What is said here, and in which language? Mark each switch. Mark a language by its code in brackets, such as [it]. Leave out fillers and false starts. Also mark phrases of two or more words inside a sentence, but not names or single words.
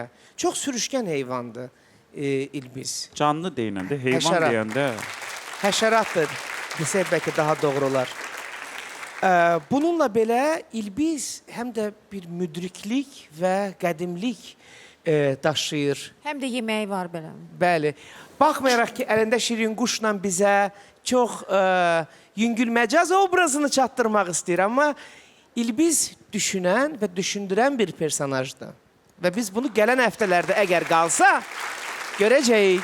[az] Çox sürüşkən heyvandır İlbiz. Canlı deyəndə, heyvan Həşərat. deyəndə. Həşəratdır desək bəlkə daha doğru olar. Bununla belə İlbiz həm də bir müdriklik və qədimlik daşıyır. [tr] Hem de yemeği var böyle. [az] Bəli. Baxmayaraq ki, əlində şirin quşla bizə çox yüngül məcaz obrazını çatdırmaq istəyir, amma İlbiz düşünən və düşündürən bir personajdır. Və biz bunu gələn həftələrdə əgər qalsa, görəcəyik.